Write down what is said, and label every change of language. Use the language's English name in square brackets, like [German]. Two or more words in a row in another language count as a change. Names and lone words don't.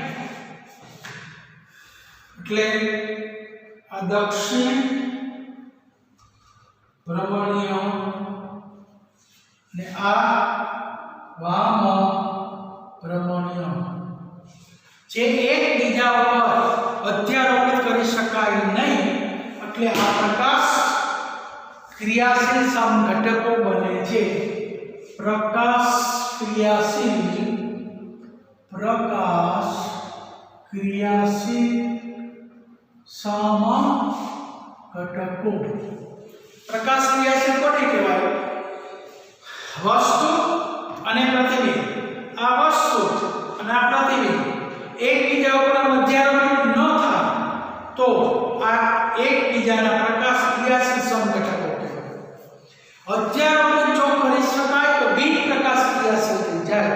[Gujarati] એટલે આ દક્ષિણ ભ્રમણીય ને આ વામ ભ્રમણીય જે એકબીજા ઉપર અધ્યારોપિત કરી શકાય નહીં. એટલે આ પ્રકાશ ક્રિયાશીલ સમઘટકો બને છે. પ્રકાશ ક્રિયાશીલ સમઘટકો. પ્રકાશ ક્રિયાશીલ કોને કહેવાય? વસ્તુ અને પ્રતિબિંબ. આ વસ્તુ અને આ પ્રતિબિંબ એકબીજા ઉપર અધ્યારોપિત ન થાય તો આ એકબીજાના પ્રકાશ ક્રિયાશીલ સમઘટકો કહેવાય. અધ્યારોપિત જો કરી શકાય તો બિન પ્રકાશ ક્રિયાશીલ થઈ જાય.